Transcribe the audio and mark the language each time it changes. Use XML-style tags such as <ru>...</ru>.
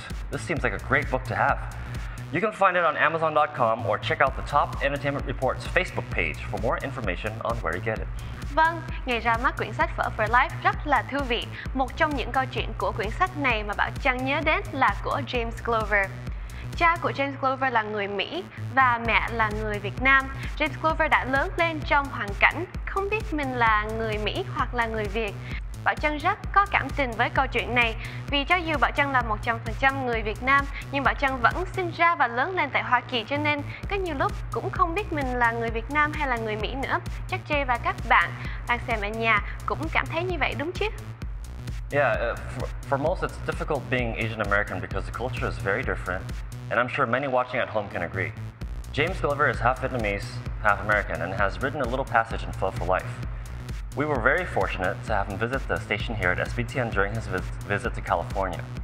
<en>This seems like a great book to have. You can find it on Amazon.com or check out the Top Entertainment Report's Facebook page for more information on where to get it.</en> <vi>Vâng, ngày ra mắt quyển sách Phở for Life rất là thú vị. Một trong những câu chuyện của quyển sách này mà bạn chẳng nhớ đến là của James Glover. Cha của James Glover là người Mỹ và mẹ là người Việt Nam. James Glover đã lớn lên trong hoàn cảnh không biết mình là người Mỹ hoặc là người Việt. Bảo Trân rất có cảm tình với câu chuyện này vì cho dù Bảo Trân là 100% người Việt Nam nhưng Bảo Trân vẫn sinh ra và lớn lên tại Hoa Kỳ, cho nên có nhiều lúc cũng không biết mình là người Việt Nam hay là người Mỹ nữa. Chắc Jay và các bạn đang xem ở nhà cũng cảm thấy như vậy đúng chứ?</vi> <en>Yeah, for most it's difficult being Asian American because the culture is very different, and I'm sure many watching at home can agree. James Glover is half Vietnamese, half American, and has written a little passage in Phở for Life. We were very fortunate to have him visit the station here at SBTN during his visit to California.</en>